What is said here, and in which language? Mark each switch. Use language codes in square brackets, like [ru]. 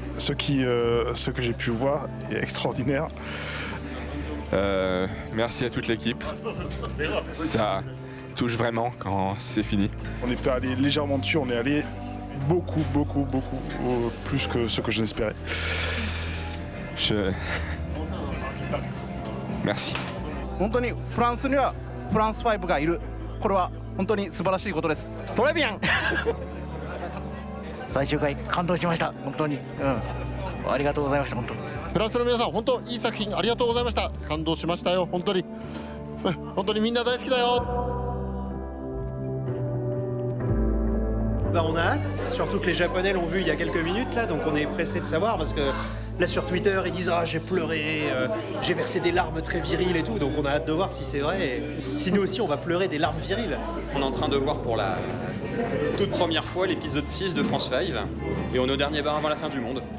[fr] Ce que j'ai pu voir est extraordinaire. Merci à toute l'équipe. Ça touche vraiment quand c'est fini. On n'est pas allé légèrement dessus, on est allé beaucoup plus que ce que je n'espérais. Merci. [ja] 本当にフランスにはフランス5がいる。これは本当に素晴らしいことです。トレビアン。最終回感動しました。本当に。ありがとうございました。本当に。フランスの皆さん、本当いい作品ありがとうございました。感動しましたよ、本当に。本当にみんな大好きだよ。 [fr] On a hâte, surtout que les Japonais l'ont vu il y a quelques minutes là, donc on est pressé de savoir parce que là sur Twitter ils disent j'ai pleuré, j'ai versé des larmes très viriles et tout, donc on a hâte de voir si c'est vrai et si nous aussi on va pleurer des larmes viriles. On est en train de voir pour la toute première fois l'épisode 6 de France 5 et on est au dernier bar avant la fin du monde.